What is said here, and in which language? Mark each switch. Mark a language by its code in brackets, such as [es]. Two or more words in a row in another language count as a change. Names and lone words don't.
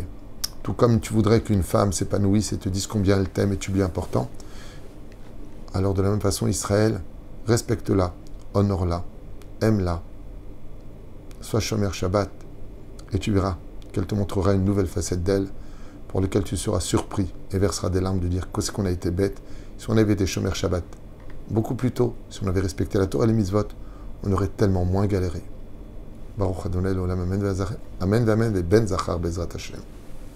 [fr] Tout comme tu voudrais qu'une femme s'épanouisse et te dise combien elle t'aime et tu lui es important, alors de la même façon, Israël, respecte-la, honore-la, aime-la, sois [he] שומר שבת, [fr] et tu verras qu'elle te montrera une nouvelle facette d'elle, pour laquelle tu seras surpris et verseras des larmes de dire qu'est-ce qu'on a été bête. Si on avait été [he] שומר שבת [fr] beaucoup plus tôt, si on avait respecté la Torah et les mitzvot, on aurait tellement moins galéré. [he] ברוך ה׳ לעולם, אמן ואמן, et בן זכר בעזרת ה.